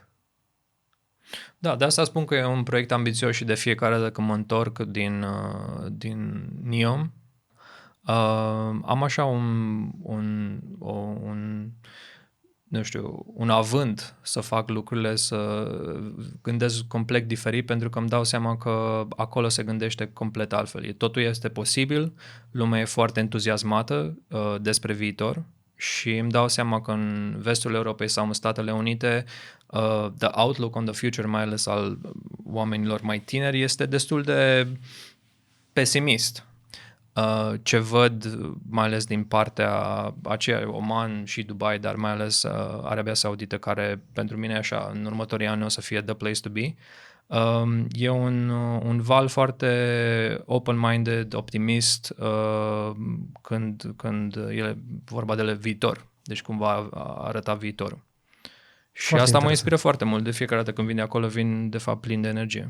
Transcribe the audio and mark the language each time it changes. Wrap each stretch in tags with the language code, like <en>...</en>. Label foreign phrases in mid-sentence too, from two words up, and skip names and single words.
<ro>Da, de asta spun că e un proiect ambițios și de fiecare dată când mă întorc din Neom, am așa un avânt să fac lucrurile, să gândesc complet diferit, pentru că îmi dau seama că acolo se gândește complet altfel. Totul este posibil, lumea e foarte entuziasmată despre viitor și îmi dau seama că în vestul Europei sau în Statele Unite</ro> <en>the outlook on the future,</en> <ro>mai ales al oamenilor mai tineri, este destul de pesimist. Ce văd, mai ales din partea aceea, Oman și Dubai, dar mai ales Arabia Saudită, care pentru mine așa, în următorii ani o să fie</ro> <en>the place to be,</en> <ro>e un val foarte open-minded, optimist, când e vorba de viitor, deci cum va arăta viitorul. Și foarte asta interesant. mă inspiră foarte mult. De fiecare dată când vin de acolo, vin de fapt plin de energie.</ro>